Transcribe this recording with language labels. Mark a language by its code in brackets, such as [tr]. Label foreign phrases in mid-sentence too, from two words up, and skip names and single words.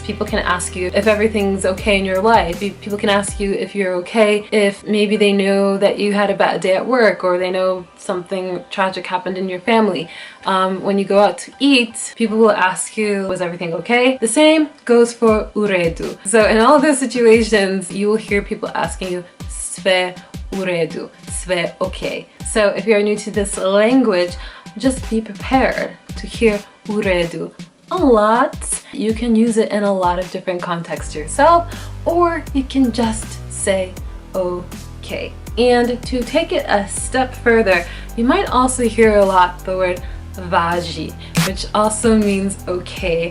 [en] People can ask you if everything's okay in your life. People can ask you if you're okay, if maybe they know that you had a bad day at work, or they know something tragic happened in your family. When you go out to eat, people will ask you, was everything okay? The same goes for uredu. So in all of those situations, you will hear people asking you [sr] sve uredu, sve okay. [en] So if you're new to this language, just be prepared to hear uredu a lot. You can use it in a lot of different contexts yourself, or you can just say okay. And to take it a step further, you might also hear a lot the word važi, which also means okay.